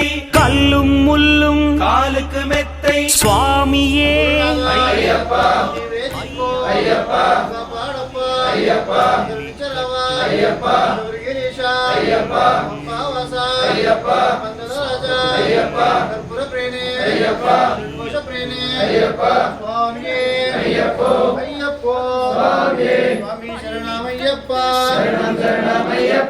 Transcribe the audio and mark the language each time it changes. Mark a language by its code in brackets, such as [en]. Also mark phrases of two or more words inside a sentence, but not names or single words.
[ta] கல்லும் முள்ளும் காலுக்கு மெத்தை சுவாமியே ஐயப்பா ஐயப்பா ஐயப்பா [te] అయ్యప్ప గిరీశ అయ్యప్ప అంబావాస అయ్యప్ప పందలరాజ అయ్యప్ప కర్పూర ప్రేణి అయ్యప్ప నిర్ఘోష ప్రేణి అయ్యప్ప స్వామియే అయ్యప్పో అయ్యప్పో స్వామియే స్వామి శరణమయ్యప్ప శరణం శరణమయ్యప్ప